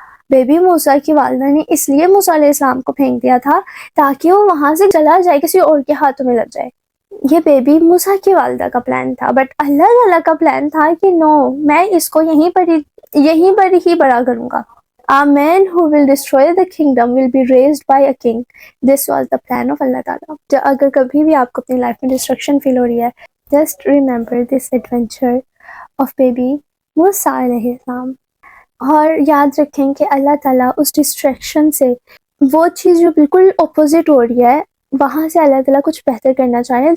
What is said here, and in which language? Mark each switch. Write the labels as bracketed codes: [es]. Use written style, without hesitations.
[ur] Baby موسیٰ کی والدہ نے اس لیے موسیٰ علیہ السلام کو پھینک دیا تھا تاکہ وہ وہاں سے چلا جائے، کسی اور کے ہاتھوں میں لگ جائے. یہ بیبی موسیٰ کی والدہ کا پلان تھا، بٹ اللہ تعالیٰ کا پلان تھا کہ نو میں اس کو یہیں پر ہی بڑا کروں گا. [en] A man who will destroy the kingdom will be raised by a king. This was the plan of اللہ تعالیٰ. [ur] اگر کبھی بھی آپ کو اپنی لائف میں ڈسٹرکشن فیل ہو رہی ہے، [en] just remember this adventure of baby [ur] موسیٰ علیہ السلام. اور یاد رکھیں کہ اللہ تعالیٰ اس ڈسٹریکشن سے، وہ چیز جو بالکل اپوزٹ ہو رہی ہے وہاں سے اللہ تعالیٰ کچھ بہتر کرنا چاہ رہے ہیں.